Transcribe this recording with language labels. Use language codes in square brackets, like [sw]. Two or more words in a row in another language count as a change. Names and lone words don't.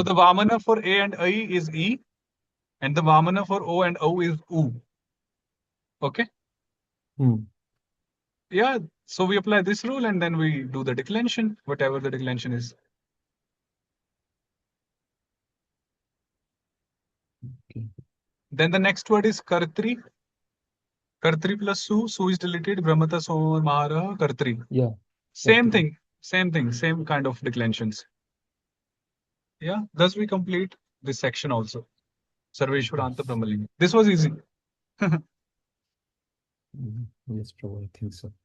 [en] the Vamana for A and I is E, and the Vamana for O and O is U. Okay? hmm. Yeah. So we apply this rule and then we do the declension, whatever the declension is. Okay. Then the next word is Kartri. Kartri plus Su. Su is deleted. [sa] Brahmata Soma Mahara Kartri. [en] Yeah. Same Kartri. thing. Same thing. Same kind of declensions. Yeah. Thus we complete this section also. Sarveshwaranta Yes. Brahmalinga. This was easy. Yes, Prabhu, I think so.